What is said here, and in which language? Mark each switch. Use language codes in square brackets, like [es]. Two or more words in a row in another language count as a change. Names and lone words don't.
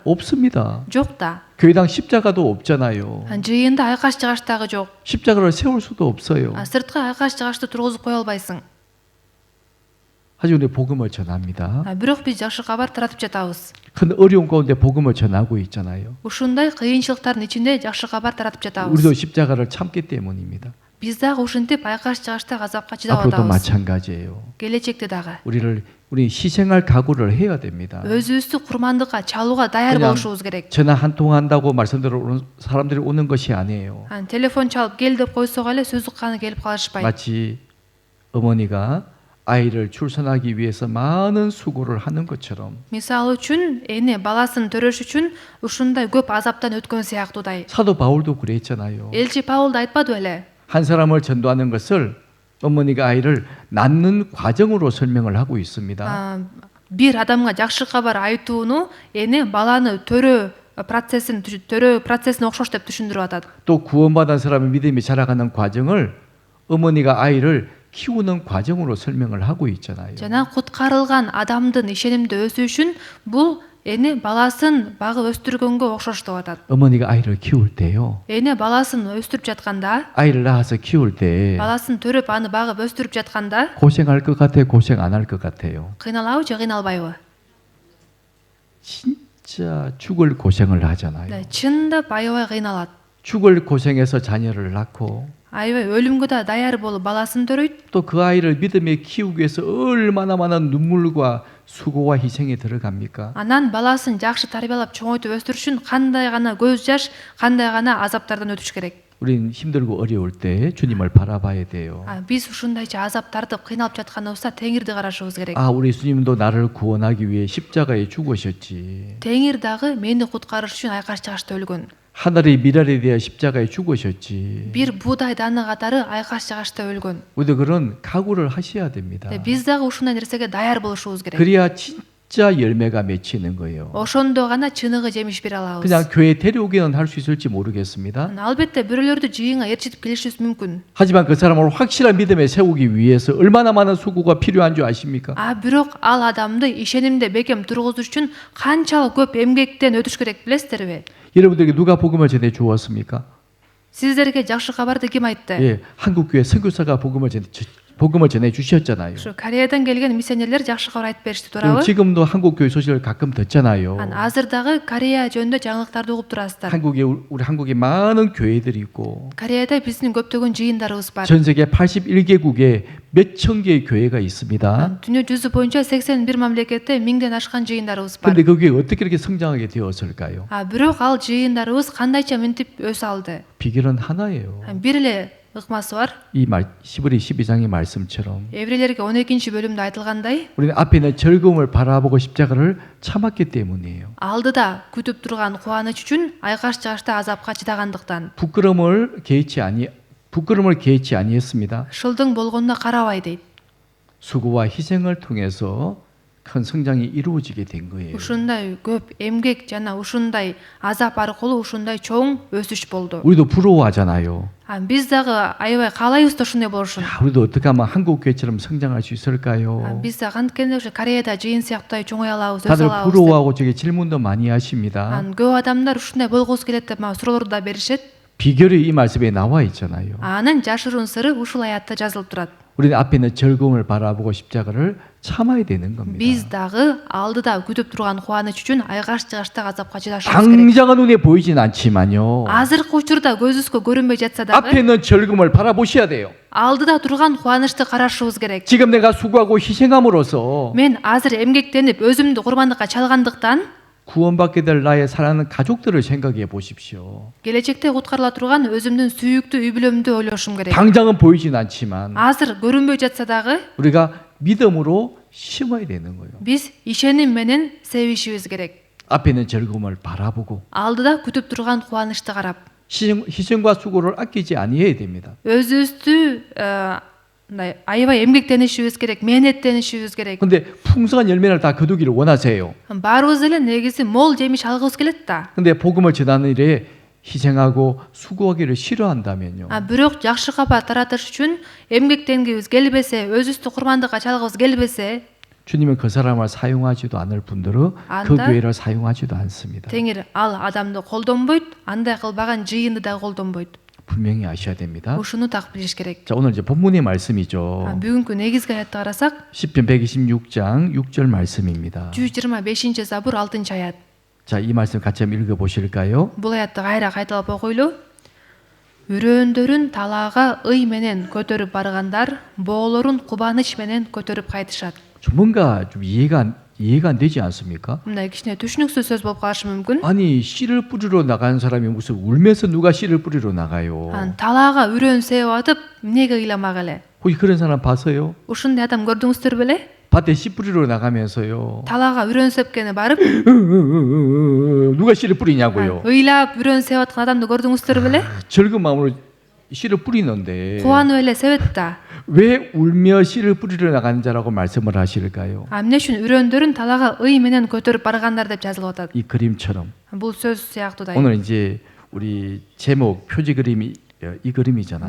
[ko] 없습니다. [ky] Жок да. [ko] 교회당 십자가도 없잖아요. [ky] Жыйында айкаш чыгач жок. [ko] 십자가를 세울 수도 없어요. [ky] Сыртка айкаш чыгачты тургузуп кое албайсың. [ko] 하지만 우리 복음을 전합니다. [ky] Бирок биз жакшы кабар таратып жатабыз. [ko] 큰 어려운 가운데 복음을 전하고 있잖아요. [ky] Ушундай кыйынчылыктардын ичинде жакшы кабар таратып жатабыз. [ko] 우리도 십자가를 참기 때문입니다. [ky] Биз дагы ушинтип айкаш чыгачта азапка чыдап [ko] 앞으로도 [ky] атабыз. [ko] 마찬가지예요. [ky] Келечекте дагы [ko] 우리 희생할 각오를 해야 됩니다. [ky] өзүбүздү курмандыкка чалууга даяр [ko] 그냥 [ky] болушубуз керек. [ko] 전화 한 통 한다고 말씀대로 오는 사람들이 오는 것이 아니에요. [ky] Телефон чалып кел деп койсок эле сөз укканы келип калышпайт. [ko] 마치 어머니가 아이를 출산하기 위해서 많은 수고를 하는 것처럼 [ky] Мисалы үчүн эне баласын төрөш үчүн ушундай көп азаптан өткөн сыяктуудай. [ko] 사도 바울도 그랬잖아요. [ky] Элчи Паул да айтпады беле? [ko] 한 사람을 전도하는 것을 어머니가 아이를 낳는 과정으로 설명을 하고 있습니다. [ky] Бир адамга жакшы кабар айтууну эне баланы төрөө процессин окшош деп түшүндүрүп атат. [ko] 또 구원받은 사람의 믿음이 자라가는 과정을 어머니가 아이를 키우는 과정으로 설명을 하고 있잖아요. [ky] Жана куткарылган адамдын ишенимде өсүшүн бул эне баласын багып өстүргөнгө окшош деп атат. [ko] 어머니가 아이를 키울 때요. [ky] Эне баласын өстүрүп жатканда, [ko] 아이를 낳아서 키울 때 [ky] баласын төрөп аны багып өстүрүп жатканда [ko] 고생할 것 같아요? 고생 안 할 것 같아요? [ky] кыйналабы же кыйналбайбы? [ko] 진짜 죽을 고생을 하잖아요. [ky] Чындап аябай кыйналат. [ko] 죽을 고생해서 자녀를 낳고 [ky] Аябай өлүмгө да даяр болуп баласын төрөйт. [ko] 또 그 아이를 믿음에 키우기 위해서 얼마나 많은 눈물과 수고와 희생이 들어갑니까? [ky] Анан баласын жакшы тарбиялап чоңойтуп өстүрүшүн кандай гана көз жаш, кандай гана азаптардан өтүш керек. [ko] 우린 힘들고 어려울 때 주님을 바라봐야 돼요. [ky] Биз ушундайча азап тартып кыйналып жатканыбызда Теңирди карашыбыз керек. [ko] 우리 주님도 나를 구원하기 위해 십자가에 죽으셨지. [ky] Теңир дагы мени куткарыш үчүн айкаш чыгышта өлгөн. [ko] 하늘의 미랄에 대해 십자가에 죽으셨지. [ky] Бир буудай даны катары айкаш чыгышта өлгөн. [ko] 우리도 그런 각오를 하셔야 됩니다. [ky] Биз дагы ушундай нерсеге даяр болушубуз керек. [ko] 그래야 진짜 열매가 맺히는 거예요. [ky] Ошондо гана чыныгы жемиш бере алабыз. [ko] 그냥 교회 데려오기는 할 수 있을지 모르겠습니다. [ky] Албетте бирөөлөрдү жыйынга ээрчитип келишибиз мүмкүн. [ko] 하지만 그 사람을 확실한 믿음에 세우기 위해서 얼마나 많은 수고가 필요한 줄 아십니까? [ky] Бирок ал адамды ишенимде бекем тургузуш үчүн канчалык көп эмгектен өтүш керек билесиздерби? [ko] 여러분들에게 누가 복음을 전해 주었습니까? [ky] Сиздерге жакшы кабарды ким айтты? [ko] 예, 한국 교회 선교사가 복음을 전해 주셨잖아요. [ky] Ушу Кореядан келген миссионерлер жакшы кабар айтып беришти, [ko] 그리고 [ky] туурабы? [ko] 지금도 한국 교회 소식을 가끔 듣잖아요. [ky] Азыр дагы Корея жөнүндө жаңылыктарды угуп турасыздар. [ko] 한국에 우리 한국에 많은 교회들이 있고 [ky] Кореяда биздин көптөгөн жыйындарыбыз бар. [ko] 전 세계 81개국에 몇천 개의 교회가 있습니다. [ky] Дүнүйө жүзү боюнча 81 мамлекетте 1000ден ашкан жыйындарыбыз бар. [ko] 근데 그게 어떻게 이렇게 성장하게 되었을까요? [ky] Бирок ал жыйындарыбыз кандайча мынтип өсө алды? [ko] 비결은 하나예요. [ky] Бир эле ыкмасы бар. [ko] 이 히브리 12장의 말씀처럼 [ky] Еврейлерге 12-бөлүмдө айтылгандай, [ko] 우리는 앞에 있는 즐거움을 바라보고 십자가를 참았기 때문이에요. [ky] алдыда күтүп турган кубаныч үчүн айкаш чыгышта азапка чыдагандыктан. [ko] 부끄러움을 개의치 아니했습니다. [ky] Шылдың болгонуна карабай дейт. [ko] 수고와 희생을 통해서 큰 성장이 이루어지게 된 거예요. [ky] Ушундай көп эмгек жана ушундай азап аркылуу ушундай чоң өсүш болду. [ko] 우리도 부러워하잖아요. [ky] Биз дагы аябай каалайбыз да ушундай болушун. [ko] 우리도 어떻게 하면 한국 교회처럼 성장할 수 있을까요? [ky] Биз дагы анткени ошо Кореяда жыйын сыяктуу чоңой алабыз, өсө [ko] 다들 [ky] алабыз. [ko] 부러워하고 저게 질문도 많이 하십니다. [ky] Көп адамдар ушундай болгусу келет деп мага суроолорду да беришет. [ko] 비결이 이 말씀에 나와 있잖아요. [ky] Анын жашыруун сыры ушул аятта жазылып турат. [ko] 우리는 앞에 있는 즐거움을 바라보고 십자가를 참아야 되는 겁니다. [ky] Биз дагы алдыда күтүп турган кубаныч үчүн айкаш чыгышта азапка чыдашыбыз керек. [ko] 당장은 눈에 보이진 않지만요. [ky] Азыркы учурда көзүбүзгө көрүнбөй жатса [ko] 앞에 [ky] дагы [ko] 있는 즐거움을 바라보셔야 돼요. [ky] алдыда турган кубанычты карашыбыз керек. [ko] 지금 내가 수고하고 희생함으로써 [ky] Мен азыр эмгектенип өзүмдү курбандыкка чалгандыктан [ko] 구원받게 될 나의 사랑하는 가족들을 생각해 보십시오. [ky] келечекте куткарыла турган өзүмдүн сүйүктүү үй бүлөмдү ойлошум керек. [ko] 당장은 보이진 않지만 [ky] Азыр көрүнбөй жатса дагы [ko] 우리가 믿음으로 심어야 되는 거예요. [ky] биз ишеним менен себишибиз керек. [ko] 앞에 있는 즐거움을 바라보고 [ky] Алдыда күтүп турган кубанычты карап, [ko] 희생과 수고를 아끼지 아니해야 됩니다. [ky] өзүбүздү мындай аябай эмгектенишибиз керек, мээнеттенишибиз керек. [ko] 근데 풍성한 열매를 다 거두기를 원하세요. [ky] Баарыбыз эле негизи мол жемиш алгыбыз келет да. [ko] 근데 복음을 전하는 일에 희생하고 수고하기를 싫어한다면요. [ky] Бирок жакшы кабар таратыш үчүн эмгектенгибиз келбесе, өзүбүздү курбандыкка чалгыбыз келбесе, [ko] 주님은 그 사람을 사용하지도 않을 분들은 그 안다? 교회를 사용하지도 않습니다. [ky] Теңир ал адамды колдонбойт, андай кылбаган жыйынды да колдонбойт. [ko] 분명히 아셔야 됩니다. [ky] Ушуну так билиш керек. [ko] 자, 오늘 이제 본문의 말씀이죠. [ky] Бүгүнкү негизги аятты карасак, [ko] 시편 126장 6절 말씀입니다. [ky] 125-забур 6-аят. [ko] 자, 이 말씀 같이 한번 읽어 보실까요? [ky] Бул аятты кайра кайталап окуйлу. Үрөөндөрүн талаага ый менен көтөрүп баргандар, боолорун кубаныч менен көтөрүп кайтышат. [ko] 뭔가 좀 이해가 안 되지 않습니까? [ky] Мындай кичине түшүнүксүз сөз болуп калышы мүмкүн. [ko] 아니, 씨를 뿌리러 나가는 사람이 무슨 울면서 누가 씨를 뿌리러 나가요? [ky] Талаага үрөөн сээп атып, эмнеге ыйламак эле? [ko] 혹시 그런 사람 봤어요? [ky] ушундай адам көрдүңүздөр беле? [ko] 밭에 씨 뿌리러 나가면서요. [ky] талаага үрөн сепкени барып [ko] 누가 씨를 뿌리냐고요. [ky] ыйлап үрөн сеп аткан адамды көрдүңүздөр беле? [ko] 즐거운 마음으로 씨를 뿌리는데 [ky] кубанып эле себет да. [ko] 왜 울며 씨를 뿌리러 나가는 자라고 말씀을 하실까요? [ky] эмне үчүн үрөндөрүн талаага ый менен көтөрүп баргандар деп жазылып атат. [ko] 이 그림처럼 [ky] бул сөз сыяктуудай. [ko] 오늘 이제 우리 제목 표지 그림이 이 그림이잖아요.